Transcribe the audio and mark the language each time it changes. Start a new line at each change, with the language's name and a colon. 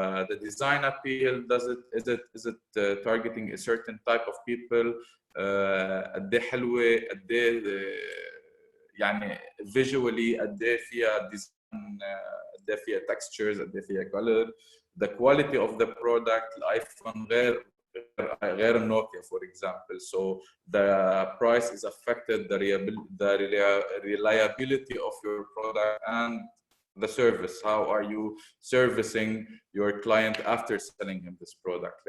English: The design appeal, is it targeting a certain type of people?
Arabic: قد ايه حلوه، قد ايه يعني visually، قد ايه فيها design، قد ايه فيها textures، قد ايه فيها color.
English: The quality of the product.
Arabic: الايفون غير النوكيا
English: for example, so the price is affected, the reliability of your product and the service. How are you servicing your client after selling him this product?